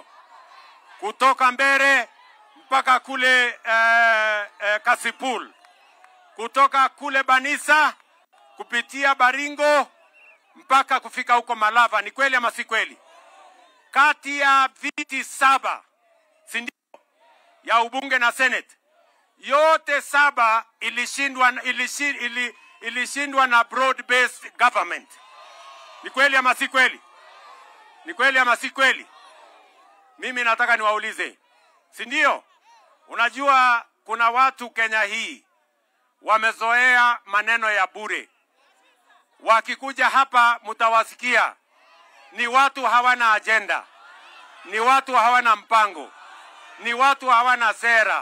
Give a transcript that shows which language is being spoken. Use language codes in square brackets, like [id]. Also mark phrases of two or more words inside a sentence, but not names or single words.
[sw] Kutoka Mbere mpaka kule Kasipul, kutoka kule Banisa kupitia Baringo mpaka kufika huko Malava. Ni kweli ama si kweli? Kati ya viti 7, si ndio, ya ubunge na senate, yote 7 ilishindwa na [en] broad based government. [sw] Ni kweli ama si kweli? Ni kweli ama si kweli? Mimi nataka niwaulize, si ndio? Unajua kuna watu Kenya hii wamezoea maneno ya bure. Wakikuja hapa mtawasikia ni watu hawana agenda, ni watu hawana mpango, ni watu hawana sera.